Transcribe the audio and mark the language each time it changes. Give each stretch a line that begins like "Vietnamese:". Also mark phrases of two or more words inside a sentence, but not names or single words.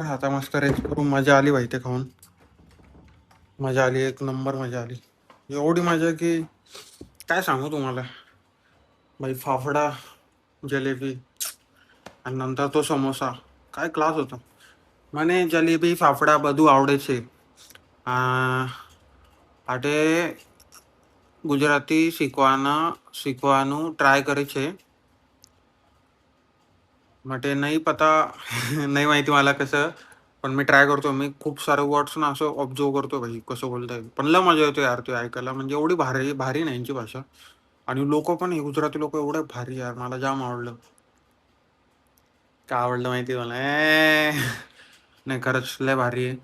Marathi: आता मस्त रेस्ट करू. मजा आली भाई ते खाऊन. मजा आली, एक नंबर मजा आली. एवढी मजा की काय सांगू तुम्हाला भाई. फाफडा, जलेबी आणि नंतर तो समोसा, काय क्लास होता.
Gujarati: મને જલેબી ફાફડા બધું આવડે છે. આટે ગુજરાતી શીખવાનું ટ્રાય કરે છે.
Marathi: માટે नाही पता नाही माहिती मला कसं, पण मी ट्राय करतो. मी खूप सारे वर्ड्स ना असं ऑब्झर्व करतो भाई कसं बोलताय. पण लय मजा येतो यार ते ऐकायला. म्हणजे एवढी भारी भारी नाही यांची भाषा. आणि लोक पण हे गुजराती लोक एवढे भारी यार, मला जाम आवडलं. काय आवडलं माहिती आहे मला नाही खरंच लय भारी आहे.